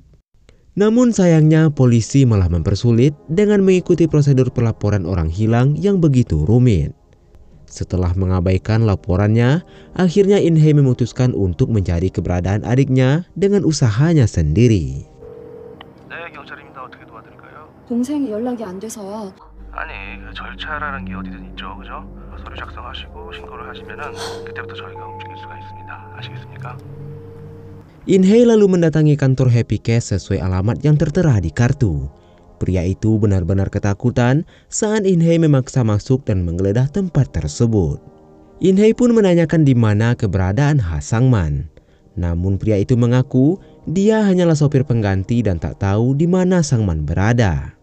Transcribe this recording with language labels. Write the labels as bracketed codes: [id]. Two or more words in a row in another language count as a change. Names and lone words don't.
[id] Namun sayangnya polisi malah mempersulit dengan mengikuti prosedur pelaporan orang hilang yang begitu rumit. Setelah mengabaikan laporannya, akhirnya In-hye memutuskan untuk mencari keberadaan adiknya dengan usahanya sendiri. [ko] 네, 경찰입니다. 어떻게 도와드릴까요? 동생이 연락이 안 돼서요. 아니, 그 절차라는 게 어디든 있죠, 그죠? 서류 작성하시고 신고를 하시면은 그때부터 저희가 움직일 수가 있습니다. 아시겠습니까? [id] In-hye lalu mendatangi kantor Happy Cash sesuai alamat yang tertera di kartu. Pria itu benar-benar ketakutan saat In-hye memaksa masuk dan menggeledah tempat tersebut. In-hye pun menanyakan di mana keberadaan Ha Sang-man. Namun pria itu mengaku dia hanyalah sopir pengganti dan tak tahu di mana Sang-man berada.